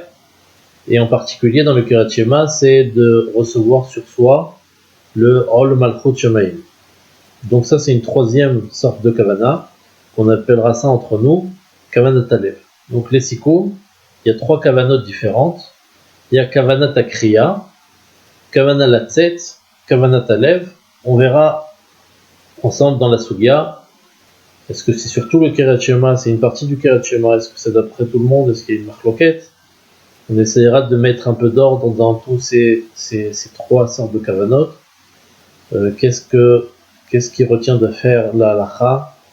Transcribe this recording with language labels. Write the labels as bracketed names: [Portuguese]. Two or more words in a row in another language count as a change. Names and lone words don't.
[French] Et en particulier, dans le [Hebrew] קריאת שמע, [French] c'est de recevoir sur soi le [Hebrew] עול מלכות שמים. [French] Donc ça, c'est une troisième sorte de kavana, qu'on appellera ça entre nous, [Hebrew] כוונת הלב. [French] Donc les sikoum, il y a 3 kavanot différentes. Il y a [Hebrew] כוונת הקריאה כוונת לצאת כוונת הלב. [French] On verra ensemble dans la Sugya. Est-ce que c'est surtout le [Hebrew] קריאת שמע, [French] c'est une partie du [Hebrew] קריאת שמע, [French] est-ce que c'est d'après tout le monde, est-ce qu'il y a une marloquette? On essaiera de mettre un peu d'ordre dans tous ces trois sortes de kavanot. Qu'est-ce qui retient de faire la halacha?